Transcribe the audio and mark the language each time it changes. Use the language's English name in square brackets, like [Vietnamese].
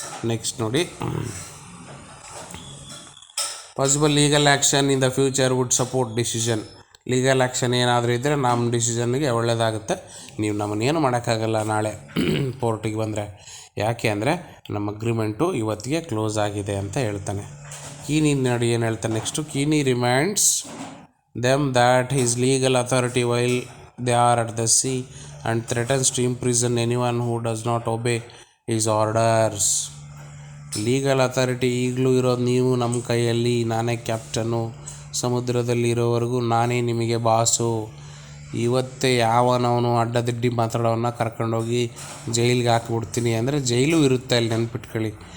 [English] Next ನೋಡಿ, possible legal action in the future would support decision. [Kannada] Legal action ಏನಾದರೂ ಇದ್ದರೆ ನಮ್ಮ ಡಿಸಿಷನ್ಗೆ ಒಳ್ಳೆಯದಾಗುತ್ತೆ. ನೀವು ನಮ್ಮನ್ನೇನು ಮಾಡೋಕ್ಕಾಗಲ್ಲ ನಾಳೆ ಪೋರ್ಟಿಗೆ ಬಂದರೆ. ಯಾಕೆ ಅಂದರೆ ನಮ್ಮ ಅಗ್ರಿಮೆಂಟು ಇವತ್ತಿಗೆ ಕ್ಲೋಸ್ ಆಗಿದೆ ಅಂತ ಹೇಳ್ತಾನೆ. ಕೀನಿ ನೋಡಿ ಏನು ಹೇಳ್ತಾನೆ next. [English] Keeney reminds them that his legal authority while they are at the sea and threatens to imprison anyone who does not obey his orders. [Kannada] Legal authority ಈಗಲೂ ಇರೋದು ನೀವು ನಮ್ಮ ಕೈಯಲ್ಲಿ. ನಾನೇ ಕ್ಯಾಪ್ಟನು, ಸಮುದ್ರದಲ್ಲಿರೋವರೆಗೂ ನಾನೇ ನಿಮಗೆ ಬಾಸು. ಇವತ್ತೇ ಯಾವನವನು ಅಡ್ಡದಿಡ್ಡಿ ಮಾತಾಡೋವನ್ನ ಕರ್ಕೊಂಡೋಗಿ ಜೈಲಿಗೆ ಹಾಕಿಬಿಡ್ತೀನಿ ಅಂದರೆ ಜೈಲು ಇರುತ್ತೆ ಅಲ್ಲಿ, ನೆನ್ಪಿಟ್ಕೊಳ್ಳಿ.